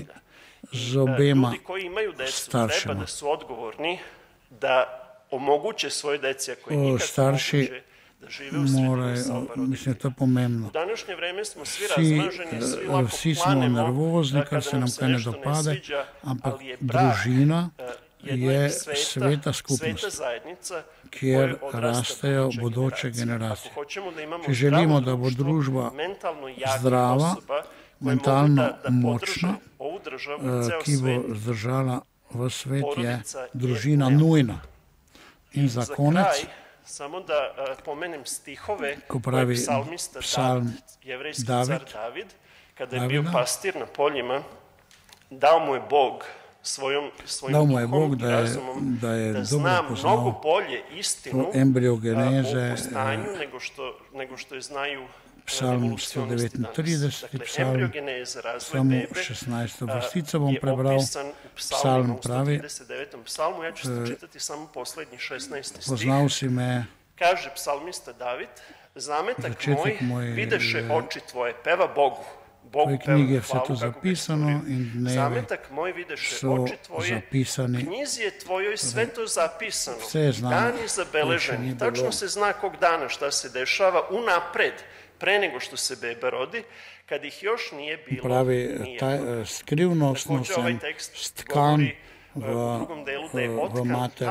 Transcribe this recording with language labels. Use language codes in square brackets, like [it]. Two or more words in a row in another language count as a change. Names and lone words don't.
[sr] Ljudi koji imaju decu treba da su odgovorni da omoguće svoje deci, ako je nikad moguće, da žive u sredini sa oba roditelja. U današnje vreme smo svi razmaženi, svi lako planemo kada nam se nešto ne sviđa, ali je brak je sveta zajednica [sl] kjer rastejo bodoče generacije. Če želimo, da bo družba zdrava, mentalno močna, ki bo zdržala v svet, je družina nujna. In za konec, ko pravi psalm [sr] kada je bio pastir na poljima, dao mu je Bog svojim duhovnim razumom da zna mnogo bolje istinu o postanju nego što je znaju [sl] Psalm 139, psalm, samo 16. vrstico bom prebral. Psalm pravi, poznal si me, [sr] kaže psalmista David, zametak moj videše oči tvoje, peva Bogu. [sl] V toj knjigi je vse to zapisano in dnevi so zapisani. [sr] Knjizi je tvojoj sve to zapisano, [sl] vse je znano, [sr] dani zabeleženi, tačno se zna kog dana šta se dešava unapred, pre nego što se beba rodi, kad ih još nije bilo. [sl] Pravi, skrivnostno sem stkan v materi.